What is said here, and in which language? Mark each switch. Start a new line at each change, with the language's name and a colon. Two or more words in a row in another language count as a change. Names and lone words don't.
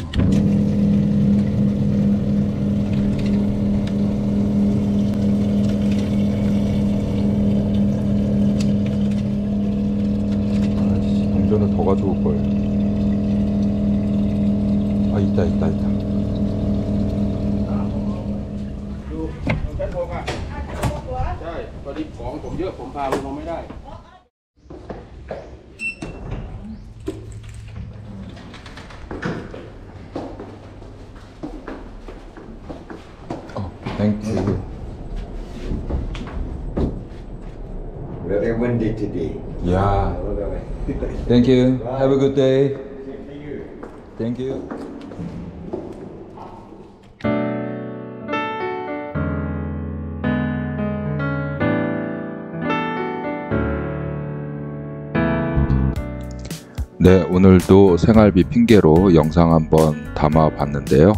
Korean: 아이씨, 동전을 더 가져올 걸. 아, 있다.
Thai: ใช่ตอนนี้ของผมเยอะผมพาลงไม่ได้
English: Thank you. Very windy today. Yeah. Thank you. Have a good day. Thank you.
Korean: 네, 오늘도 생활비 핑계로 영상 한번 담아 봤는데요.